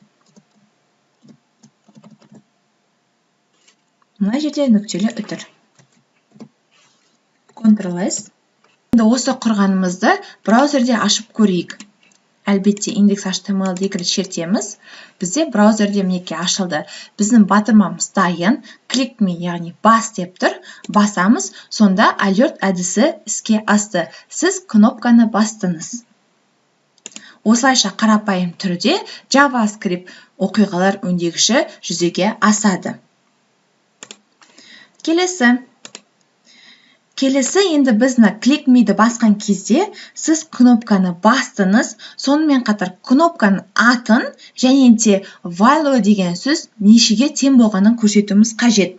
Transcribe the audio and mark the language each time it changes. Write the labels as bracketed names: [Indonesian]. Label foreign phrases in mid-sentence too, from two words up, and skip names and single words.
[Kazakh] Мына жерде нүктелі үтір. Ctrl+S. Енді осы құрғанымызды браузерде ашып көрейік. әлбетте индекс HTML екі рет шертеміз. Бізде браузерде мінекей ашылды. Біздің батырмамыз дайын. [English] Click me, [Kazakh] яғни бас деп тұр. Басамыз, сонда alert әдісі іске асты. Сіз кнопканы бастыңыз. Осылайша қарапайым түрде JavaScript оқиғалар өңдегіші жүзеге асады. Келесі енді бізді [English] Click me- [Kazakh] ді басқан кезде сіз кнопканы бастыңыз, сонымен қатар кнопканың атын және де value деген сөз нешеге тең болғанын көрсетуіміз қажет.